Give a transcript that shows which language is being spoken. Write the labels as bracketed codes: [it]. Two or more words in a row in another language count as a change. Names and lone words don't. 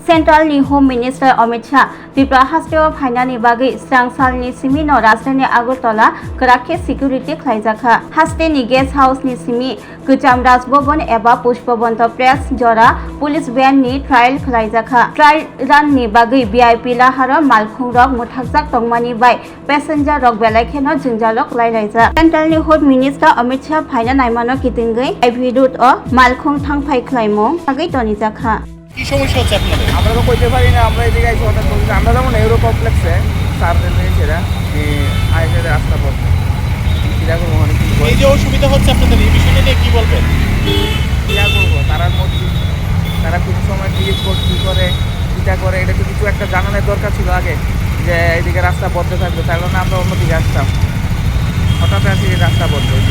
[trp] Centralni [en] Home Minister [trp] Amit Shah Tripura hasteo Phainani bagui Swrangchati simi no Rajdhani Agartala Karakhe security khlaijaka hasteni [en] guest house [trp] ni simi Gujam Rajbhavan eba Pushpabanta press jora [en] police van [trp] ni trial khlaijaka [en] trial run [trp] ni bagui VIP laharo malkhungrok Mwthagwi tongmani bai passenger rok belaikeno jungjalok lairaija Centralni [en] Home Minister [trp] Amit Shah Phaimano Kitingwi evidut o malkhung Thangphai khlaimong bagui Tonijakkha [bn] কি সমস্যা হচ্ছে আপনাদের? আমরা তো কইতে পারি না, আমরা এদিকে আইসি হঠাৎ বলছি আমরা যেমন এরো কমপ্লেক্সে সার্ভে নিয়েছিলাম আইসে রাস্তা পথ কিরকম অনেক এই যে অসুবিধা হচ্ছে আপনাদের এই বিষয়টা নিয়ে কি বলবেন? কিরা করবো তারার মধ্যে তারা কোন সময় ক্লিক কী করে কীটা করে এটা তো কিছু একটা জানানোর দরকার ছিল আগে যে এইদিকে রাস্তা বন্ধ থাকবে তার কারণে আমরা অন্যদিকে আসতাম হঠাৎ আসি রাস্তা বন্ধ